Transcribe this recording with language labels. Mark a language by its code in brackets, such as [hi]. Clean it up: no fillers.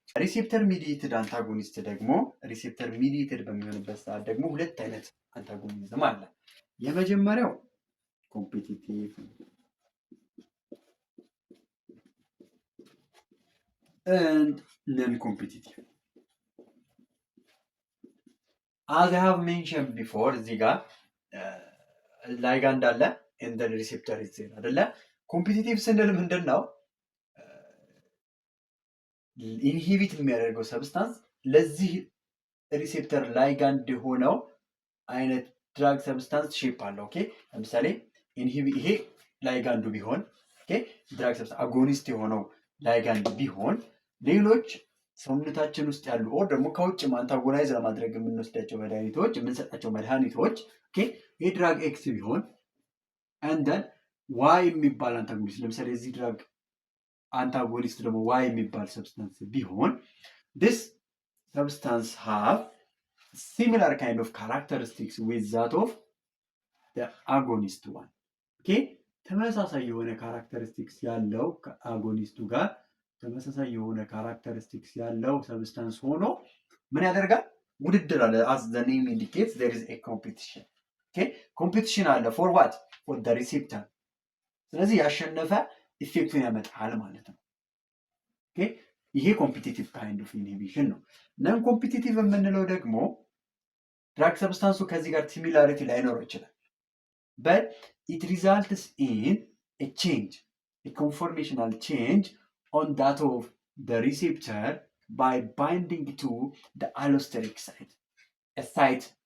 [am] receptor mediated antagonist ደግሞ receptor mediated በሚሆንበት ሰዓት ደግሞ ሁለት አይነት አንታጎኒዝም አለ። የመጀመሪያው ኮምፒቲቲቭ and non-competitive. [en] As I have mentioned before, [am] እዚህ ጋር ላይጋንድ አለ [en] and the receptor is there [am] አይደለ? ኮምፒቲቲቭ ስንል ምንድን ነው? ኢንሂቢት የሚያደርገው ሰብስታንስ ለዚህ ሪሴፕተር ላይጋንድ የሆነው አይነት ድራግ ሰብስታንስ ሼፕ አለው። ኦኬ ለምሳሌ ይሄ ላይጋንዱ ቢሆን ኦኬ ድራግ ሰብስታንስ አጎኒስት የሆነው ላይጋንድ ቢሆን ሌሎች ሰውነታችን ውስጥ ያሉ ኦር ደግሞ ከውጭ አንታጎናይዝ ለማድረግ የምንወስዳቸው መድኃኒቶች የምንሰጣቸው መድኃኒቶች ኦኬ ይሄ ድራግ ኤክስ ቢሆን አንደን ዋይ የሚባል አንታጎኒስት ለምሳሌ እዚህ ድራግ አንታጎኒስት ደግሞ ዋይ የሚባል ሰብስታንስ ቢሆን [en] this substance have similar kind of characteristics with that of the agonist one. [am] Okay ተመሳሳይ የሆነ ካራክተሪስቲክስ ያለው ከአጎኒስቱ ጋር ተመሳሳይ የሆነ ካራክተሪስቲክስ ያለው ሰብስታንስ ሆኖ ምን ያደርጋል? ውድድር አለ። [en] as the name indicates there is a competition. okay competition [am] አለ [en] for what? for the receptor. [am] ስለዚህ ያሸነፈ ኢፌክቱን ያመጣል ማለት ነው። ኦኬ ይሄ ኮምፒቲቲቭ ካይንድ ኦፍ ኢንሂቢሽን ነው። ነን ኮምፒቲቲቭ የምንለው ደግሞ ድራግ ሰብስታንሱ ከዚህ ጋር ሲሚላሪቲ ላይኖረው ይችላል [en] but it results in a change, a conformational change on that of the receptor by binding to the allosteric site, a site